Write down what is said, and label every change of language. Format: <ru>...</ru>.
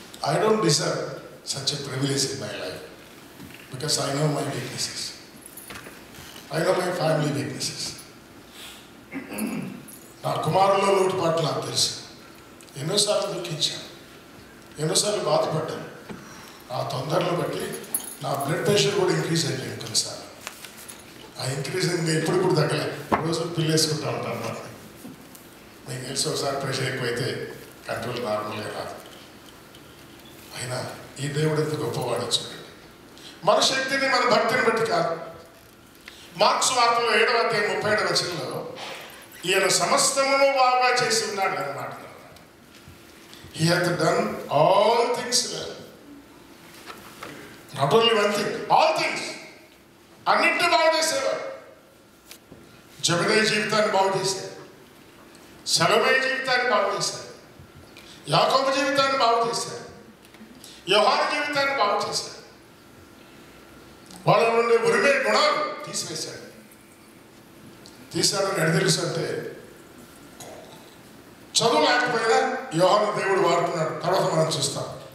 <en>I don't deserve such a privilege in my life because I know my weaknesses. I know my family weaknesses.</en> <te>నా కుమారుల్లో లోటుపాట్లు నాకు తెలుసు. ఎన్నోసార్లు దుఃఖించాను, ఎన్నోసార్లు బాధపడ్డాను. ఆ తొందరలు బట్టి నా బ్లడ్ ప్రెషర్ కూడా ఇంక్రీజ్ అయిపోయింది కొన్నిసార్లు. ఆ ఇంక్రీజ్ ఇంకా ఇప్పుడు తగ్గలే. రోజు పిల్లేసుకుంటా ఉంటాను అన్నమాట. మీకు తెలిసి ఒకసారి ప్రెషర్ ఎక్కువైతే కంట్రోల్ నార్మల్గా రాదు. అయినా ఈ దేవుడు ఎంత గొప్పవాడో చూడండి. మన శక్తిని, మన భక్తిని బట్టి కాదు. మార్క్స్ వార్తలో 7వ అధ్యాయం 37వ వచనంలో ఈయన సమస్తమును బాగా చేసి ఉన్నాడు అన్నమాట.</te> <en>He hath done all things well. Not only one thing, all things.</en> <te>అన్నింటినీ బాగు చేసేవాడు. జబెదయి జీవితాన్ని బాగు చేశాడు, సలోమే జీవితాన్ని బాగు చేశాడు, యాకోబు జీవితాన్ని బాగు చేశాడు, యోహాను జీవితాన్ని బాగు చేశాడు. వాళ్ళ నుండి ఉరిమే గుణాలు తీసివేశాడు. తీశాడని ఎడ తెలుసు అంటే, చదువు లేకపోయినా యోహాను దేవుడు వాడుకున్నాడు. తర్వాత మనం చూస్తాం.</te>